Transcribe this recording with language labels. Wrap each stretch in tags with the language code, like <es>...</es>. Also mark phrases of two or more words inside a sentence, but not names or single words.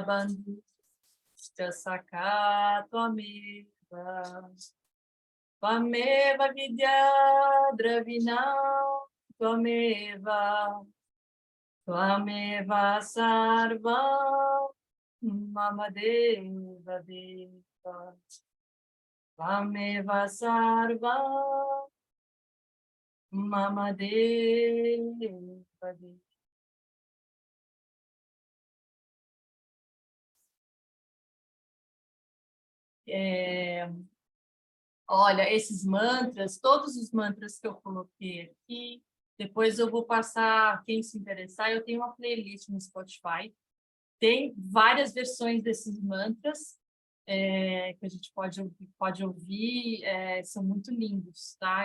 <sa>Bandhuscha Sakha Tvameva Tvameva Vidya Dravinam Tvameva Tvameva Sarvam Mama Deva Deva Tvameva Sarvam Mama Deva Deva.</sa> <pt>Olha, esses mantras, todos os mantras que eu coloquei aqui, depois eu vou passar, quem se interessar, eu tenho uma playlist no Spotify, tem várias versões desses mantras que a gente pode ouvir, são muito lindos, tá?</pt>